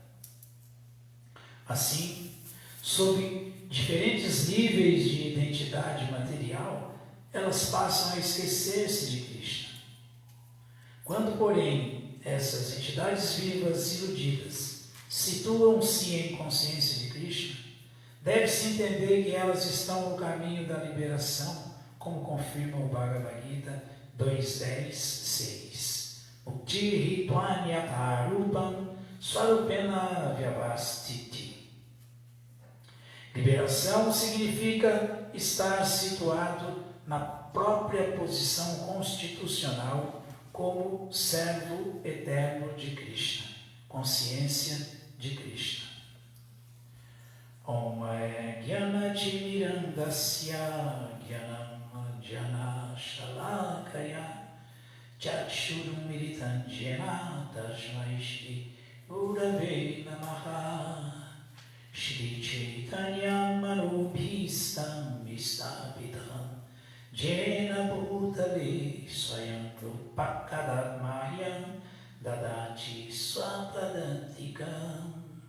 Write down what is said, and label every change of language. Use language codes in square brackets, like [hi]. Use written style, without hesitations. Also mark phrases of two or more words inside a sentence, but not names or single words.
[pt] Assim, sob diferentes níveis de identidade material, elas passam a esquecer-se de Krishna. Quando, porém, essas entidades vivas iludidas situam-se em consciência de Krishna, deve-se entender que elas estão no caminho da liberação, como confirma o Bhagavad Gita 2.10.6. [sa] मुक्ति त्वन्यथा रूपं स्वरूपेण व्यवस्थितिः. [pt] Liberação significa estar situado na própria posição constitucional como servo eterno de Krishna, consciência de Krishna. [sa] ॐ अज्ञान तिमिरान्धस्य ज्ञानाञ्जन शलाकया चक्षुरुन्मीलितं येन तस्मै श्री गुरवे नमः श्री चैतन्य मनोऽभीष्टं स्थापितं येन भूतले स्वयं रूपः कदा मह्यं ददाति स्वपदान्तिकम्